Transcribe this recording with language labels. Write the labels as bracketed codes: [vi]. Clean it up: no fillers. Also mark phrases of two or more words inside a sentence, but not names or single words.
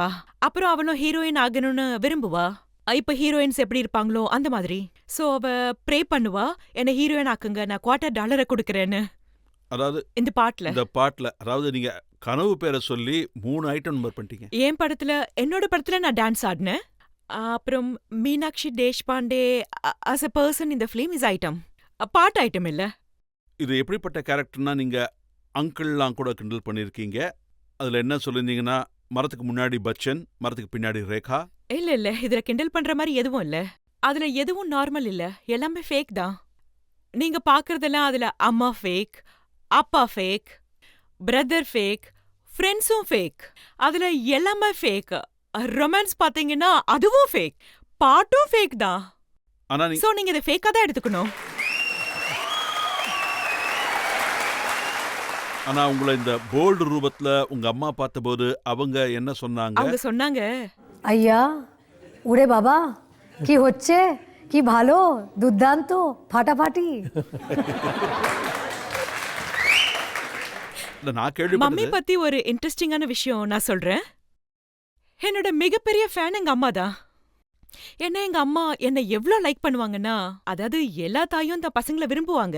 [ta] அப்புறம் அவளும் ஹீரோயின் ஆகணும்னு விரும்புவா. இப்ப ஹீரோயின்ஸ் எப்படி இருப்பாங்களோ அந்த மாதிரி. சோ அவ ப்ரே பண்ணுவா, என்ன ஹீரோயின் ஆக்குங்க, நான் $250 கொடுக்கறேன்னு. அதாவது இந்த பாட்டுல அதாவது நீங்க கனவு பேரை சொல்லி 3 ஐட்டம் நம்பர் பண்ணிட்டீங்க. என்னோட படத்துல நான் டான்ஸ் ஆடினேன். அப்புறம் மீனாட்சி தேஷ்பாண்டே [en] as a person in the film is [ta] ஐட்டம், பாட்டு ஐட்டம் இல்ல. இது எப்படிப்பட்ட கேரக்டர்னா, நீங்க அங்கிள்லாம் கூட கிண்டல் பண்ணிருக்கீங்க. அதுல என்ன சொல்லிருந்தீங்கன்னா, மரத்துக்கு முன்னாடி பச்சன், மரத்துக்கு பின்னாடி ரேகா. இல்ல இதுல கிண்டல் பண்ற மாதிரி எதுவும் இல்ல. அதுல எதுவும் நார்மல் இல்ல, எல்லாமே ஃபேக் தான். நீங்க பாக்குறதெல்லாம் அதுல அம்மா ஃபேக், அப்பா ஃபேக், பிரதர் ஃபேக், ஃப்ரெண்ட்ஸும் ஃபேக். அதுல எல்லாமே ஃபேக். ரொமான்ஸ் பாத்தீங்கன்னா அதுவும் ஃபேக், பாட்டும் ஃபேக் தான். ஆனா சோ நீங்க இதை ஃபேக்கா தான் எடுத்துக்கணும். ஆனா உங்களை இந்த போல்டு ரூபத்துல உங்க அம்மா பார்த்தபோது அவங்க என்ன சொன்னாங்க? அவங்க சொன்னாங்க, [bn] আইয়া ওরে বাবা কি হচ্ছে, কি ভালো, দুর্দান্ত, ফাটাফাটি। [ta] இல்ல, நான் மம்மி கேள்விப்பட்டது. பத்தி ஒரு இன்ட்ரெஸ்டிங்கான விஷயம் நான் சொல்றேன். என்னோட மிகப்பெரிய ஃபேன் எங்க அம்மா தான். எங்க அம்மா என்ன எவ்ளோ லைக் பண்ணுவாங்கன்னா, அதாவது எல்லா தாயும் தன் பசங்களை விரும்புவாங்க.